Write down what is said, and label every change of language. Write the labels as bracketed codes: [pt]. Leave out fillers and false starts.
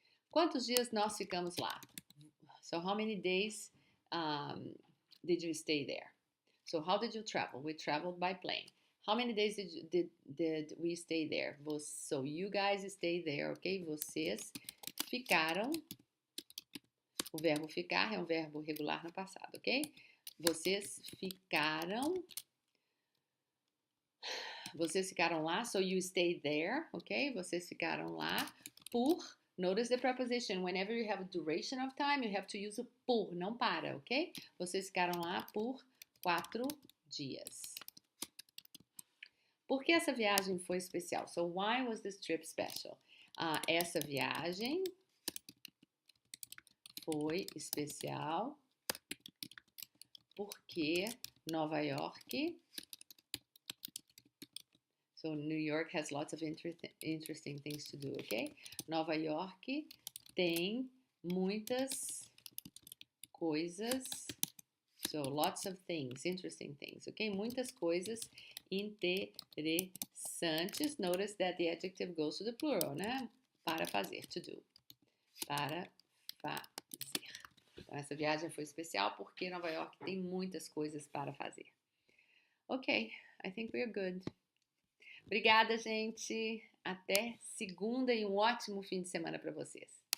[pt] Quantos dias nós ficamos lá? [en] So how many days did you stay there? So how did you travel? We traveled by plane. How many days did we stay there? So you guys stayed there, ok? [pt] Vocês ficaram. O verbo ficar é um verbo regular no passado, ok? Vocês ficaram lá, [en] so you stayed there, [pt] ok? Vocês ficaram lá por. [en] Notice the preposition. Whenever you have a duration of time, you have to use [pt] o por, não para, [en] ok? [pt] Vocês ficaram lá por 4 dias. Por que essa viagem foi especial? [en] So why was this trip special? [pt] Essa viagem foi especial porque Nova York. [en] So New York has lots of interesting things to do, ok? [pt] Nova York tem muitas coisas. [en] So lots of things, interesting things, ok? [pt] Muitas coisas interessantes. [en] Notice that the adjective goes to the plural, né? [pt] Para fazer, [en] to do. [pt] Para fazer. Então, essa viagem foi especial porque Nova York tem muitas coisas para fazer. Ok, [en] I think we're good. [pt] Obrigada, gente. Até segunda e um ótimo fim de semana para vocês.